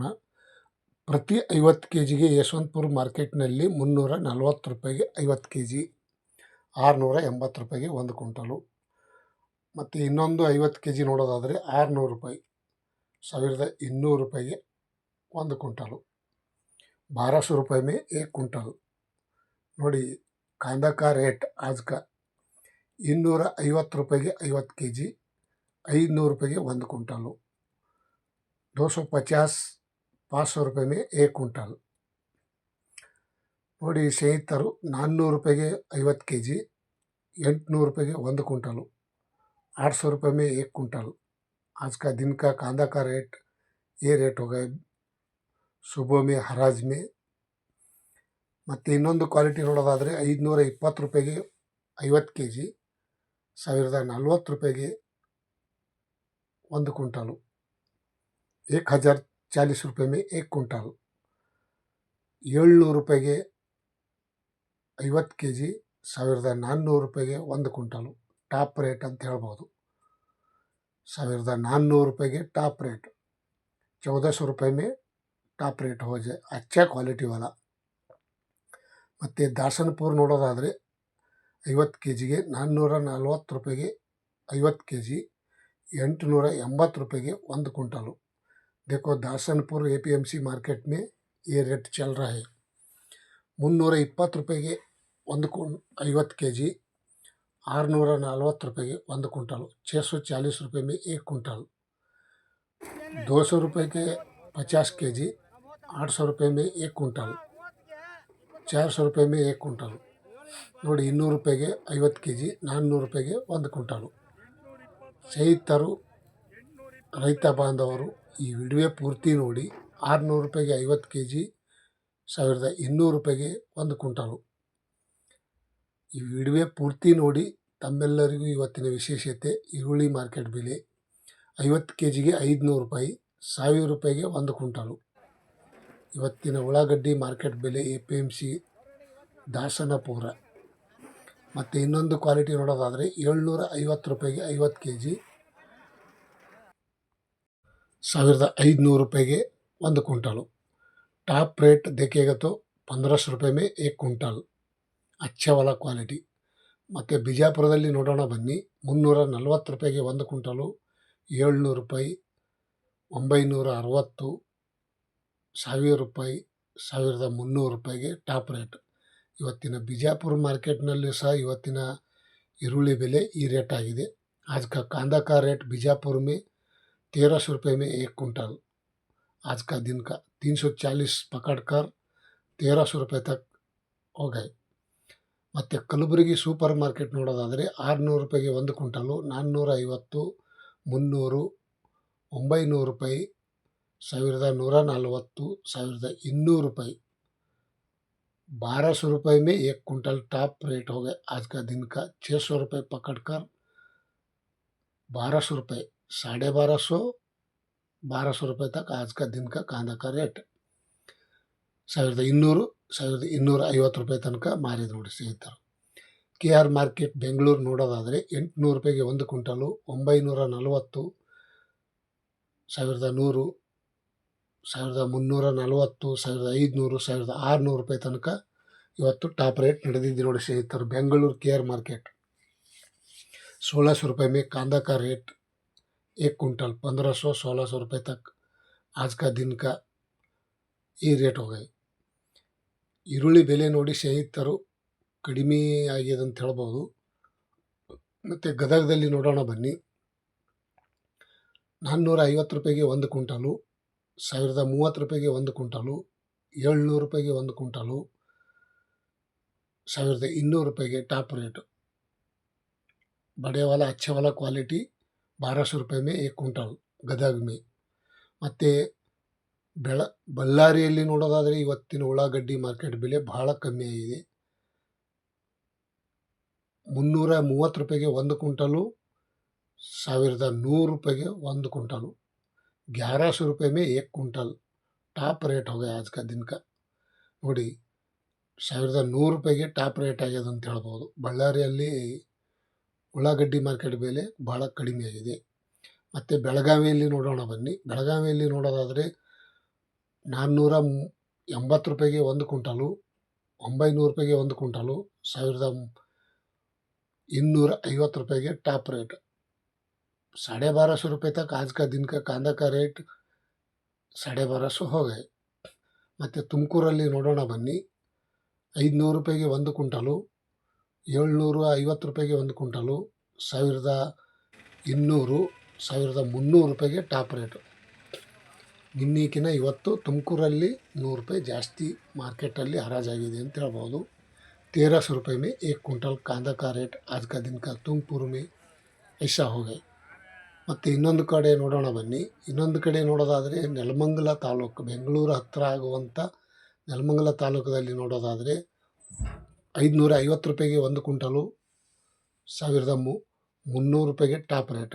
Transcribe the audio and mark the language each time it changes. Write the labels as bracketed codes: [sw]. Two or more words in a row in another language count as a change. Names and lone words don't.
[kn] ಪ್ರತಿ 50 ಕೆ ಜಿಗೆ ಯಶವಂತಪುರ ಮಾರ್ಕೆಟ್ನಲ್ಲಿ 340 ರೂಪಾಯಿಗೆ 50 ಕೆ ಜಿ, 680 ರೂಪಾಯಿಗೆ 1 ಕ್ವಿಂಟಲು. ಮತ್ತು ಇನ್ನೊಂದು 50 ಕೆ ಜಿ ನೋಡೋದಾದರೆ 600 ರೂಪಾಯಿ, 1200 ರೂಪಾಯಿಗೆ 1 ಕ್ವಿಂಟಲು, [hi] 1200 रुपये में 1 क्विंटल. ನೋಡಿ कांदा का रेट आज का 250 रुपये 50 के जी, 500 रुपये 1 क्विंटल, 250 500 रुपये में 1 क्विंटल. [kn] ನೋಡಿ ಸ್ನೇಹಿತರು, [hi] 400 रुपये 50 के जी, 800 रुपये 1 क्विंटल, 800 रुपये में 1 क्विंटल. आज का दिन का कांदा का रेट ये रेट हो गए सुबह में हराज में. [kn] ಮತ್ತು ಇನ್ನೊಂದು ಕ್ವಾಲಿಟಿ ನೋಡೋದಾದರೆ 520 ರೂಪಾಯಿಗೆ 50 ಕೆ ಜಿ, 1040 ರೂಪಾಯಿಗೆ [hi] 1 क्विंटल, 1040 रुपये में 1 क्विंटल, [kn] 700 ರೂಪಾಯಿಗೆ 50 ಕೆ ಜಿ, 1400 ರೂಪಾಯಿಗೆ 1 ಕ್ವಿಂಟಲು. ಟಾಪ್ ರೇಟ್ ಅಂತ ಹೇಳ್ಬೋದು. 1400 ರೂಪಾಯಿಗೆ ಟಾಪ್ ರೇಟ್, [hi] 1400 रुपये में [kn] ಟಾಪ್ ರೇಟ್ [hi] हो जाए, अच्छा क्वालिटी वाला. [kn] ಮತ್ತು ದಾಸನಪುರ ನೋಡೋದಾದರೆ 50 ಕೆ ಜಿಗೆ 440 ರೂಪಾಯಿಗೆ 50 ಕೆ ಜಿ, 880 ರೂಪಾಯಿಗೆ 1 क्विंटल. [hi] देखो दासनपुर APMC मार्केट में ये रेट चल रहा है. [kn] 320 ರೂಪಾಯಿಗೆ 50 ಕೆ ಜಿ, 640 ರೂಪಾಯಿಗೆ [hi] 1 क्विंटल, 640 रुपये में 1 क्विंटल, 200 रुपये के 50 के जी, 800 रुपये में 1 क्विंटल, 400 रुपये में 1 क्विंटल. [kn] ನೋಡಿ 200 ರೂಪಾಯಿಗೆ 50 ಕೆ ಜಿ, 400 ರೂಪಾಯಿಗೆ 1 ಕ್ವಿಂಟಲು. ಸ್ನೇಹಿತರು, ರೈತ ಬಾಂಧವರು, ಈ ವಿಡಿಯೋ ಪೂರ್ತಿ ನೋಡಿ. 600 ರೂಪಾಯಿಗೆ 50 ಕೆ ಜಿ, 1200 ರೂಪಾಯಿಗೆ 1 ಕ್ವಿಂಟಲು. ಈ ವಿಡಿಯೋ ಪೂರ್ತಿ ನೋಡಿ. ತಮ್ಮೆಲ್ಲರಿಗೂ ಇವತ್ತಿನ ವಿಶೇಷತೆ ಈರುಳ್ಳಿ ಮಾರ್ಕೆಟ್ ಬೆಲೆ 50 ಕೆ ಜಿಗೆ 500 ರೂಪಾಯಿ, 1000 ರೂಪಾಯಿಗೆ 1 ಕ್ವಿಂಟಲು. ಇವತ್ತಿನ ಉಳ್ಳಾಗಡ್ಡಿ ಮಾರ್ಕೆಟ್ ಬೆಲೆ APMC ದಾಸನಪುರ. ಮತ್ತು ಇನ್ನೊಂದು ಕ್ವಾಲಿಟಿ ನೋಡೋದಾದರೆ 750 ರೂಪಾಯಿಗೆ 50 ಕೆ ಜಿ, 1500 ರೂಪಾಯಿಗೆ 1 क्विंटल. [hi] टॉप रेट देखेगा तो 1500 रुपये में 1 क्विंटल, अच्छा वाला क्वालिटी. [kn] ಮತ್ತು ಬಿಜಾಪುರದಲ್ಲಿ ನೋಡೋಣ ಬನ್ನಿ. 340 ರೂಪಾಯಿಗೆ 1 ಕ್ವಿಂಟಲು, 700 ರೂಪಾಯಿ, 960, 1000 ರೂಪಾಯಿ, 1300 ರೂಪಾಯಿಗೆ ಟಾಪ್ ರೇಟ್. ಇವತ್ತಿನ ಬಿಜಾಪುರ ಮಾರ್ಕೆಟ್ನಲ್ಲಿ ಸಹ ಇವತ್ತಿನ ಈರುಳ್ಳಿ ಬೆಲೆ ಈ ರೇಟ್ ಆಗಿದೆ. [hi] आज का कांदा का रेट बीजापुर में 1300 रुपये में 1 क्विंटल. आज का दिन का 340 पकड़कर 1300 रुपये तक हो गए. [kn] ಮತ್ತು ಕಲಬುರಗಿ ಸೂಪರ್ ಮಾರ್ಕೆಟ್ ನೋಡೋದಾದರೆ 600 ರೂಪಾಯಿಗೆ 1 ಕ್ವಿಂಟಲು, 450, 300, 900 ರೂಪಾಯಿ, 1140, 1200 ರೂಪಾಯಿ, [hi] 1200 रुपये में 1 क्विंटल टॉप रेट हो गए. आज का दिन का 600 रुपये पकड़कर 1200 रुपये, 1250, 1200 रुपये तक आज का दिन का कांदा का रेट. [kn] 1200, 1250 ರೂಪಾಯಿ ತನಕ ಮಾರಿದ ನೋಡಿ ಸ್ನೇಹಿತರು. KR ಮಾರ್ಕೆಟ್ ಬೆಂಗಳೂರು ನೋಡೋದಾದರೆ 800 ರೂಪಾಯಿಗೆ 1 ಕ್ವಿಂಟಲು, 940, 1100, 1340, 1500, 1600 ರೂಪಾಯಿ ತನಕ ಇವತ್ತು ಟಾಪ್ ರೇಟ್ ನಡೆದಿದೆ ನೋಡಿ ಸ್ನೇಹಿತರು. [hi] ಬೆಂಗಳೂರು KR ಮಾರ್ಕೆಟ್ 1600 रुपये में कांदा का रेट 1 क्विंटल, 1500-1600 रुपये तक आज का दिन का [kn] ಈ ರೇಟ್ ಹೋಗಿ. ಈರುಳ್ಳಿ ಬೆಲೆ ನೋಡಿ ಸ್ನೇಹಿತರು ಕಡಿಮೆ ಆಗಿದೆ ಅಂತ ಹೇಳ್ಬೋದು. ಮತ್ತು ಗದಗದಲ್ಲಿ ನೋಡೋಣ ಬನ್ನಿ. 450 ರೂಪಾಯಿಗೆ 1 ಕ್ವಿಂಟಲು, 1030 ರೂಪಾಯಿಗೆ 1 ಕ್ವಿಂಟಲು, 700 ರೂಪಾಯಿಗೆ 1 ಕ್ವಿಂಟಲು, 1200 ರೂಪಾಯಿಗೆ [hi] टॉप रेट। बड़े वाला अच्छे वाला क्वालिटी 1200 ರೂಪಾಯಿ में 1 क्विंटल ಗದಗ में। [kn] ಮತ್ತು ಬಳ್ಳಾರಿಯಲ್ಲಿ ನೋಡೋದಾದರೆ ಇವತ್ತಿನ ಉಳ್ಳಾಗಡ್ಡಿ ಮಾರ್ಕೆಟ್ ಬೆಲೆ ಬಹಳ ಕಮ್ಮಿ ಆಗಿದೆ। 330 ರೂಪಾಯಿಗೆ 1 ಕ್ವಿंटಲು, 1100 ರೂಪಾಯಿಗೆ [hi] 1 क्विंटल, 1100 रुपये में 1 क्विंटल टॉप रेट हो गया आज का दिन का। [kn] ನೋಡಿ 1100 ರೂಪಾಯಿಗೆ ಟಾಪ್ ರೇಟ್ ಆಗ್ಯದ ಅಂತ ಹೇಳ್ಬೋದು। ಬಳ್ಳಾರಿಯಲ್ಲಿ ಉಳ್ಳಾಗಡ್ಡಿ ಮಾರ್ಕೆಟ್ ಬೆಲೆ ಭಾಳ ಕಡಿಮೆ ಆಗಿದೆ। ಮತ್ತು ಬೆಳಗಾವಿಯಲ್ಲಿ ನೋಡೋಣ ಬನ್ನಿ। ಬೆಳಗಾವಿಯಲ್ಲಿ ನೋಡೋದಾದರೆ 480 ರೂಪಾಯಿಗೆ 1 ಕ್ವಿಂಟಲು, 900 ರೂಪಾಯಿಗೆ 1 ಕ್ವಿಂಟಲು, [hi] 1250 रुपये के टॉप रेट। 1250 रुपये तक आज का दिन का कांदा का रेट 1250 हो गए। [kn] ಮತ್ತು ತುಮಕೂರಲ್ಲಿ ನೋಡೋಣ ಬನ್ನಿ। 500 ರೂಪಾಯಿಗೆ 1 ಕ್ವಿಂಟಲು, 750 ರೂಪಾಯಿಗೆ 1 ಕ್ವಿಂಟಲು, 1200, 1300 ರೂಪಾಯಿಗೆ ಟಾಪ್ ರೇಟು। ನಿನ್ನೆಕಿನ ಇವತ್ತು ತುಮಕೂರಲ್ಲಿ 100 ರೂಪಾಯಿ ಜಾಸ್ತಿ ಮಾರ್ಕೆಟಲ್ಲಿ ಹರಾಜಾಗಿದೆ ಅಂತ ಹೇಳ್ಬೋದು। [hi] 1300 रुपये में 1 क्विंटल कांदा का रेट आज का दिन का तुमकूರು में ऐसा हो गए। [kn] ಮತ್ತು ಇನ್ನೊಂದು ಕಡೆ ನೋಡೋಣ ಬನ್ನಿ। ಇನ್ನೊಂದು ಕಡೆ ನೋಡೋದಾದರೆ ನೆಲಮಂಗಲ ತಾಲೂಕು, ಬೆಂಗಳೂರು ಹತ್ತಿರ ಆಗುವಂಥ ನೆಲಮಂಗಲ ತಾಲೂಕದಲ್ಲಿ ನೋಡೋದಾದರೆ 550 ರೂಪಾಯಿಗೆ 1 ಕ್ವಿಂಟಲು, 1300 ರೂಪಾಯಿಗೆ ಟಾಪ್ ರೇಟು।